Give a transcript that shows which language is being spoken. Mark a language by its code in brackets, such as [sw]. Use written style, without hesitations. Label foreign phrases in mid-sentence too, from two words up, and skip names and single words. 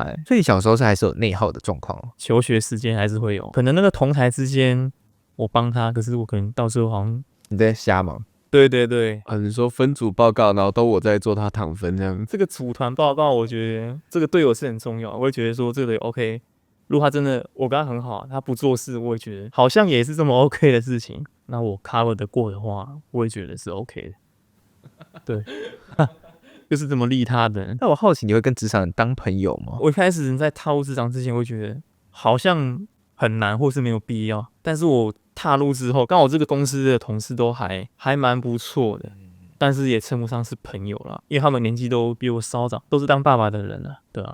[zh] 所以小時候是還是有內耗的狀況哦。求學時間還是會有，可能那個同台之間我幫他，可是我可能到時候好像你在瞎忙。对对对，你說分組報告，然後都我在做他躺分這樣。這個組團報告，我覺得這個對我是很重要。我會覺得說這個 OK，如果他真的我跟他很好，他不做事，我也覺得好像也是這麼 OK 的事情。那我 cover 得過的話，我也覺得是 OK 的。對，就是這麼利他的。那我好奇，你會跟職場人當朋友嗎？我一開始在踏入職場之前，我會覺得好像很難，或是沒有必要。但是我踏入之後，剛好這個公司的同事都還蠻不錯的，但是也稱不上是朋友啦，因為他們年紀都比我稍長，都是當爸爸的人了，對啊，